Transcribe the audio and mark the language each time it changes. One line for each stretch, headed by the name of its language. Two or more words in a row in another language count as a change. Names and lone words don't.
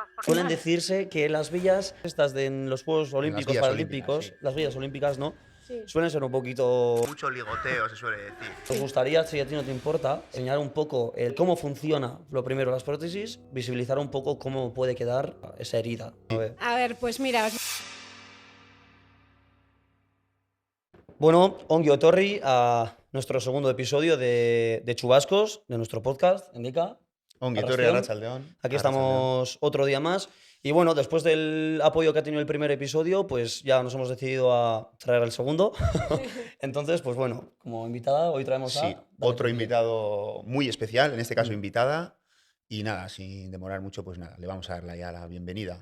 Spanish: Suelen decirse que las villas estas en los Juegos En las Olímpicos, vías olímpicas, Paralímpicos, sí. las villas olímpicas, ¿no? Sí. Suelen ser un poquito... Mucho ligoteo, se suele decir. Nos gustaría, si a ti no te importa, enseñar un poco cómo funciona, lo primero, las prótesis, visibilizar un poco cómo puede quedar esa herida. A ver, pues mira, Bueno,
Basque: ongi etorri
Spanish: a nuestro segundo episodio de Chubascos, de nuestro podcast, Endika.
Basque: Ongi etorri, Arrastion. Arratsaldeon.
Spanish: Aquí estamos otro día más. Y bueno, después del apoyo que ha tenido el primer episodio, pues ya nos hemos decidido a traer el segundo. Entonces, pues bueno, como invitada, hoy traemos Sí, otro invitado muy especial, en este caso invitada. Y nada, sin demorar mucho, pues nada, le vamos a dar ya la bienvenida.